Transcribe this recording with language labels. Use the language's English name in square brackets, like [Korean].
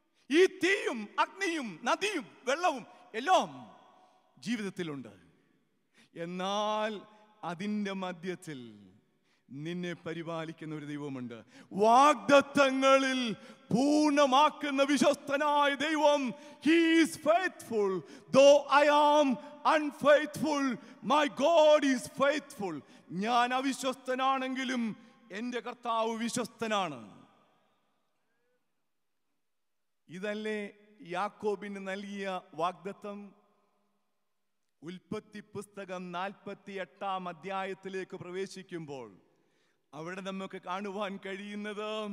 [Malayalam] ഈ തീയും അഗ്നിയും നദിയും വെള്ളവും എല്ലാം ജീവിതത്തിലുണ്ട്. എന്നാൽ അതിൻ്റെ മധ്യത്തിൽ നിന്നെ പരിപാലിക്കുന്ന ഒരു ദൈവമുണ്ട്. വാഗ്ദത്തങ്ങളിൽ പൂർണ്ണമാക്കുന്ന വിശ്വസ്തനായ ദൈവം. [English] He is faithful. Though I am unfaithful, my God is faithful. [Malayalam] ഞാൻ അവിശ്വസ്തനാണെങ്കിലും എൻ്റെ കർത്താവ് വിശ്വസ്തനാണ്. ഇതല്ലേ യാക്കോബിന് നൽകിയ വാഗ്ദത്തം? ഉൽപ്പത്തി പുസ്തകം 48-ാം അധ്യായത്തിലേക്ക് പ്രവേശിക്കുമ്പോൾ അവിടെ നമുക്ക് കാണുവാൻ കഴിയുന്നത്